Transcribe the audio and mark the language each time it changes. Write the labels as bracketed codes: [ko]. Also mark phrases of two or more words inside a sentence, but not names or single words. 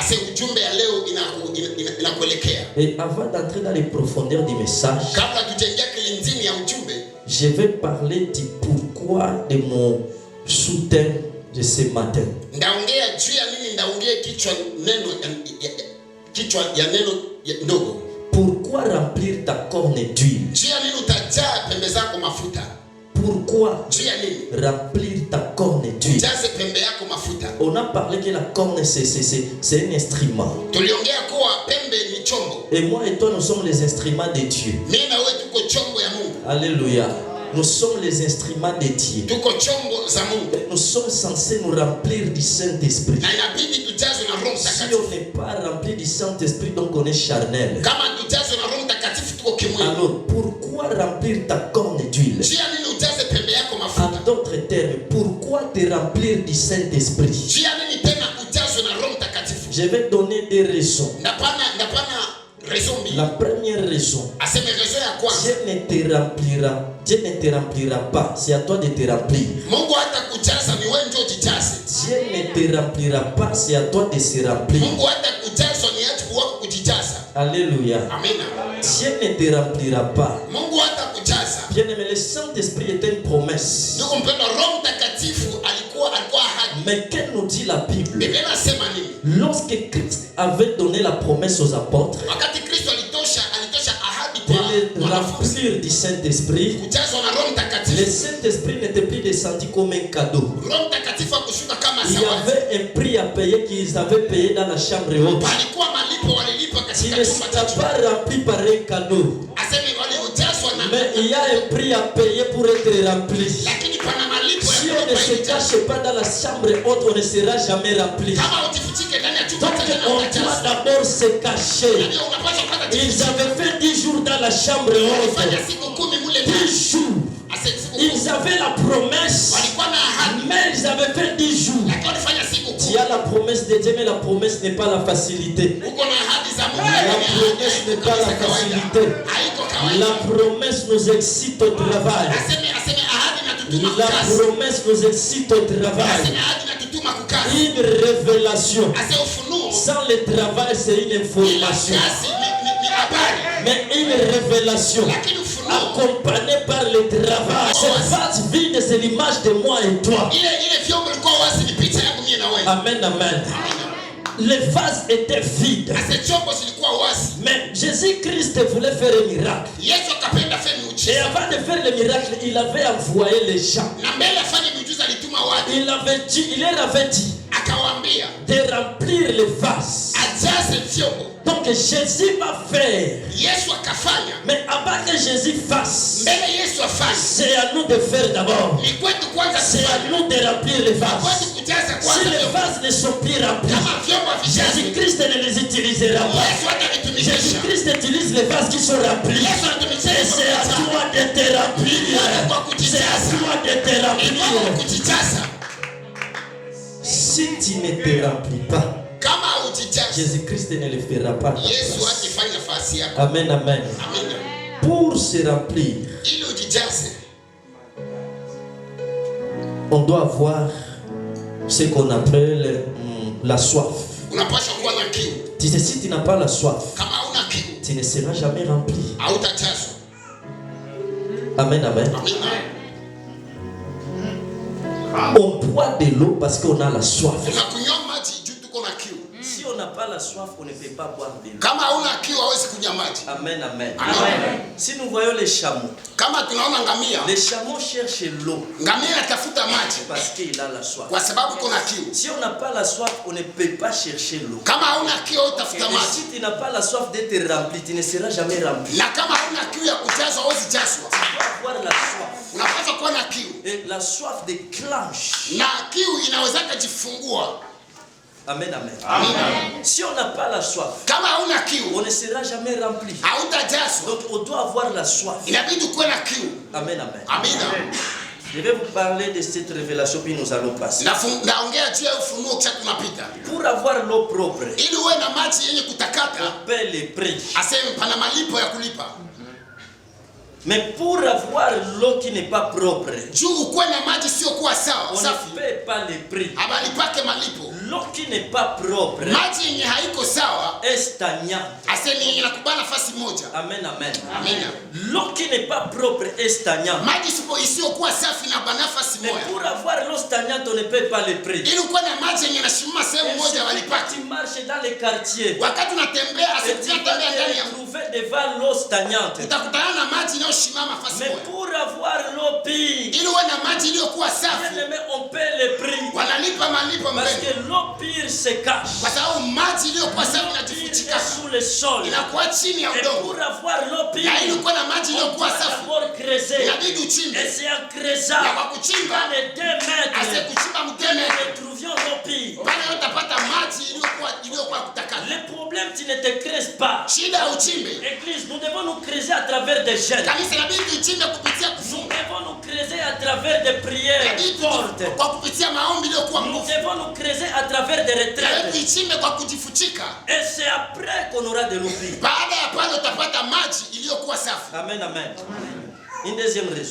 [fr] Et avant d'entrer dans les profondeurs du message, je vais parler du pourquoi de mon sous-thème de ce matin. Pourquoi Pourquoi remplir ta corne d'huile? [sw] Juu ya nini utajaa pembe zako mafuta? [fr] Pourquoi [sw] Juu ya nini [fr] remplir ta corne d'huile? [sw] ujaze pembe yako mafuta? [fr] On a parlé que la corne c'est un instrument. [sw] Tuliongea kuwa pembe ni chombo. [fr] Et moi et toi nous sommes les instruments de Dieu. [sw] Mimi na wewe tuko chombo ya Mungu. [fr] Alléluia. Nous sommes les instruments de Dieu. [sw] Tuko chombo za Mungu. [fr] Nous sommes censés nous remplir du Saint-Esprit. [sw] Na inabidi tujazwe na Roho [fr] Si [sw] Mtakatifu. [fr] on n'est pas rempli du Saint-Esprit, donc on est charnel. [sw] Kama tujazwe na Roho Mtakatifu tuko kimwili. [fr] Alors, pourquoi remplir ta corne d'huile? [sw] Juu ya nini ujaze pembe yako [fr] En [sw] mafuta? [fr] d'autres termes, pourquoi te remplir du Saint-Esprit? [sw] Juu ya nini tena ujazwe na Roho Mtakatifu? [fr] Je vais donner des raisons. [sw] Napana raison mbili. [fr] La première raison, [sw] Aseme raison ya kwanza. [fr] Dieu ne te remplira pas, c'est à toi de te remplir. [sw] Mungu hata kujaza ni wewe ndio ujijaze. [fr] Dieu ne te remplira pas, c'est à toi de se remplir. [sw] Mungu hata kujazwa ni wajibu wako kujijaza. [fr] Alléluia. [sw] Amina. [fr] Dieu ne te remplira pas. [sw] Mungu hata kujaza. [fr] Bien-aimé, le Saint-Esprit est une promesse. [sw] Ndugu mpendwa, Roho Mtakatifu alikuwa ahadi. [fr] Mais que nous dit la Bible? [sw] Biblia inasema nini? [fr] Lorsque Christ avait donné la promesse aux apôtres [sw] Wakati Kristo alitosha ahadi [fr] de [sw] kwa [fr] les [sw] wanafunzi [fr] remplir du Saint-Esprit, [sw] kujazwa na Roho [fr] le [sw] Mtakatifu. [fr] Saint-Esprit n'était plus descendu comme un cadeau. [sw] Roho Mtakatifu akushuka kama [fr] Il y [sw] zawadi. [fr] avait un prix à payer qu'ils avaient payé dans la chambre haute. [sw] Palikuwa malipo walilipa [fr] Il [sw] katika [fr] ne [sw] chumba [fr] sera [sw] cha juu. [fr] pas rempli par un cadeau, [sw] Aseme waliojazwa na [fr] mais il y a un prix à payer pour être rempli. [sw] lakini pana malipo [fr] Si [sw] ya [fr] on ne [sw] kulipa [fr] se [sw] ili jazo. [fr] cache pas dans la chambre haute, on ne sera jamais rempli. [sw] Kama ujifichike ndani ya chumba [fr] Donc [sw] cha juu [fr] on [sw] utajaza. [fr] doit d'abord se cacher. [sw] Ndio unapaswa kwanza [fr] Ils [sw] jifiche. [fr] avaient fait 10 jours dans la chambre [sw] Walifanya [fr] haute. [sw] siku 10 mule ndani. [fr] 10 jours. [sw] Ase siku 10. [fr] Ils avaient la promesse, [sw] Walikuwa na ahadi. [fr] mais ils avaient fait 10 jours. [sw] Lakini walifanya siku [fr] Tu [sw] 10. [fr] as la promesse de Dieu, mais la promesse n'est pas la facilité. [sw] Uko na ahadi za Mungu. [fr] La promesse n'est pas la facilité. [sw] Haiko kawaida. [fr] La promesse nous excite au travail. [sw] Aseme ahadi na tutuma [fr] La [sw] kukazi. [fr] promesse nous excite au travail. [sw] Aseme ahadi na tutuma kukazi. [fr] Une révélation. [sw] Ase ufunuo. [fr] Sans le travail, c'est une information. [sw] Kazi ni habari. [fr] Mais une révélation [sw] Lakini ufunuo. [fr] accompagnée par le travail. Cette phase vide, c'est l'image de moi et toi. [sw] Ile vyombo vilikuwa wazi ni picha yangu mimi na wewe. [fr] Amen, amen. Les vases étaient vides. [sw] Ase chombo zilikuwa wazi. [fr] Mais Jésus-Christ voulait faire un miracle. [sw] Yesu akapenda fanye [fr] Et [sw] muujiza. [fr] avant de faire le miracle, il avait envoyé les gens. [sw] Na mbele afanye muujiza alituma watu. [fr] Il leur avait dit [sw] Akawaambia [fr] de remplir les vases. [sw] ajaze vyombo. [fr] Donc Jésus va faire. [sw] Yesu akafanya. [fr] Mais avant que Jésus fasse, [sw] Mbele Yesu afanye. [fr] c'est à nous de faire d'abord. [sw] Ni kwetu kwanza [fr] C'est à [sw] kufanya. [fr] nous de remplir les [sw] Kwetu [fr] vases. [sw] kujaza [fr] Si [sw] kwanza [fr] les [sw] vyombo. [fr] vases ne sont plus remplis, [sw] Kama vyombo havijazwi. [fr] Jésus-Christ ne les utilisera pas. [sw] Yesu hatavitumikisha. [fr] Jésus-Christ utilise les vases qui sont remplis. [sw] Yesu anatumikisha [fr] Et c'est à toi de te remplir. C'est à toi de te remplir. [sw] kujijaza. [fr] Si tu ne te remplis pas, [sw] Kama hujijaza, [fr] Jésus-Christ ne le fera pas. [sw] Yesu hatafanya nafasi yako. [fr] Amen, amen. [sw] Amina. [fr] Pour se remplir, [sw] Ili ujijaze, [fr] on doit avoir ce qu'on appelle la soif. [sw] unapaswa kuwa na kiu. [fr] Tu sais, si tu n'as pas la soif, [sw] Kama hauna kiu, [fr] tu ne seras jamais rempli. [sw] hautajazwa. [fr] Amen, amen. [sw] Amina. [fr] On boit de l'eau parce qu'on a la soif. [sw] Unakunywa maji juu tuko na kiu. [fr] Si on n'a pas la soif, on ne peut pas boire de l'eau. [sw] Kama hauna kiu hauwezi kunywa maji. [fr] Amen, amen. [sw] Amen. [fr] Si nous voyons les chameaux, [sw] Kama tunaona ngamia, [fr] les chameaux cherchent l'eau [sw] ngamia anatafuta maji [fr] parce qu'il a la soif. [sw] kwa sababu kuna kiu. [fr] Si on n'a pas la soif, on ne peut pas chercher l'eau. [sw] Kama hauna kiu utafuta [fr] Et [sw] maji. [fr] si tu n'as pas la soif d'être rempli, tu ne seras jamais rempli. [sw] Na kama hauna kiu ya kujazwa hauwezi jazwa. [fr] Tu dois avoir la soif. [sw] Unapaswa kuwa na kiu. [fr] Et la soif déclenche. [sw] Na kiu inaweza kujifungua. [fr] Amen, amen. [sw] Amina. [fr] Si on n'a pas la soif, [sw] Kama hauna kiu, [fr] on ne sera jamais rempli. [sw] hautajazwa. [fr] Donc on doit avoir la soif. [sw] Inabidi kuwe na kiu. [fr] Amen, amen. [sw] Amina. [fr] Je vais vous parler de cette révélation, puis nous allons passer. [sw] Naongea juu ya ufunuo kisha tunapita. [fr] Pour avoir l'eau propre, [sw] Ili uwe na maji yenye kutakata, [fr] on paie les prix. [sw] aseme pana malipo ya kulipa. [fr] Mais pour avoir l'eau qui n'est pas propre, [sw] Juu ukuwe na maji sio kuwa sawa, [fr] on [sw] safi. [fr] ne paie pas les prix. [sw] Abalipake malipo. [fr] L'eau qui n'est pas propre [sw] maji yenye haiko sawa [fr] est stagnante. [sw] aseme yenye nakubana nafasi moja. [fr] Amen, amen. [sw] Amina. [fr] L'eau qui n'est pas propre est stagnante. [sw] Maji isiyokuwa safi na bana nafasi [fr] Mais [sw] moja. [fr] pour avoir l'eau stagnante, on ne paye pas le prix. [sw] Ili kuwa na maji yenye nashimama sehemu moja walipati. [fr] Tu marches dans les quartiers [sw] Wakati unatembea [fr] et tu [sw] asema [fr] vas [sw] tembea ndani ya [fr] te trouver devant l'eau stagnante. [sw] utakutana na maji inayoshimama nafasi [fr] Mais [sw] moja. [fr] pour avoir l'eau pure, [sw] Ili uwe na maji iliyokuwa safi [fr] bien-aimé, on paie le prix. [sw] wanalipa malipo [fr] Parce [sw] mbele. [fr] que l'eau pure se cache. [sw] Kwa sababu maji iliyokuwa safi [fr] L'eau pure [sw] inajifichika. [fr] est sous le sol. [sw] Inakuwa chini ya [fr] Et [sw] udongo. [fr] pour avoir l'eau pure, [sw] Na ili kuwa na maji [fr] on [sw] iliyokuwa [fr] doit [sw] safi [fr] d'abord creuser. [sw] inabidi [fr] Et [sw] uchimbe. [fr] c'est en creusant [sw] Na kwa kuchimba [fr] dans les 2 [sw] ase [fr] mètres [sw] kuchimba [fr] que [sw] mteme [fr] nous trouvions l'eau pure. [sw] pale utapata maji iliyokuwa kutakata. [fr] Le problème, tu ne te creuses pas. [sw] Shida ya uchimbe. [fr] Église, nous devons nous creuser à travers des jeûnes. [sw] Kanisa inabidi tuchimbe kupitia [fr] Nous [sw] kufunga. [fr] devons nous creuser à travers des prières [sw] Inabidi [fr] fortes. [sw] kwa kupitia maombi iliyokuwa [fr] Nous [sw] nguvu. [fr] devons nous creuser à travers des [sw] Inabidi [fr] retraites. [sw] tuichimbe kwa kujifuchika. [fr] Et c'est après qu'on aura de l'eau pure. [sw] Baada ya pale utapata maji iliyokuwa safi. [fr] Amen, amen. Une deuxième raison.